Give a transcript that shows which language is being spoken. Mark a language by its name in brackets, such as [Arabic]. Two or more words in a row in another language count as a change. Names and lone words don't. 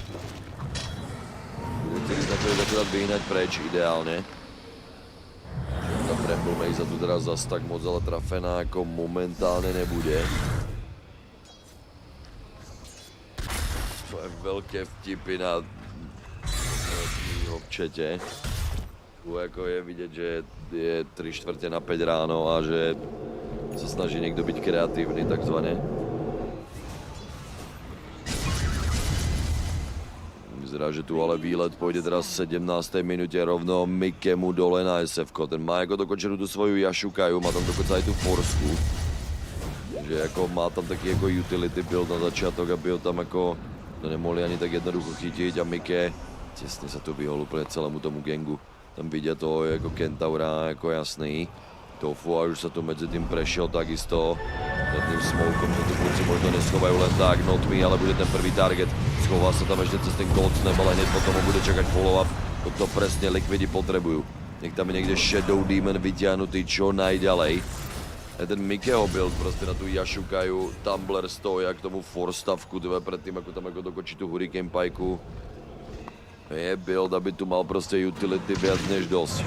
[Slovak] Budete sa to akurát vyhnať preč ideálne. Ta Bramble Maze tu teda zas tak moc ale trafená ako momentálne nebude. To je veľké vtipy na čete. [Czech] Tu jako je vidět, že je 3/4 na 5 ráno a že se snaží někdo být kreativní takzvaně. [Slovak] Vyzerá, že tu ale výlet půjde teda v 17. [Czech] minutě rovno Mikemu dole na SF-ko. Ten má jako dokončenou tu svoju Yashukaju, má tam dokonce i tu forsku. Takže jako má tam taky jako utility build na začátek, aby ho tam jako to nemohli ani tak jednoducho chytit a Mike těsně se tu vyhol úplně celému tomu gangu. Tam vidět toho jako Kentaura jako jasný. [Slovak] Tofu a už se tu mezi tím prešel takisto. Nad tým smokem, že tu kluci možno neschovajú len tak, [English] not me, [Slovak] ale bude ten prvý target. [Czech] Schová se tam ještě cez ten Cold Snap, ale hned potom ho bude čekať follow-up. [Slovak] To presne Liquidi potrebujú. Nech tam je někde Shadow Demon vyťahnutý čo najďalej. A ten Mikeho build prostě na tu Yashukaju, Tumbler stoja k tomu forstavku, predtým ako tam jako dokočí tu Hurricane Pike'u. Je build, aby tu mal prostě utility viac než dosť.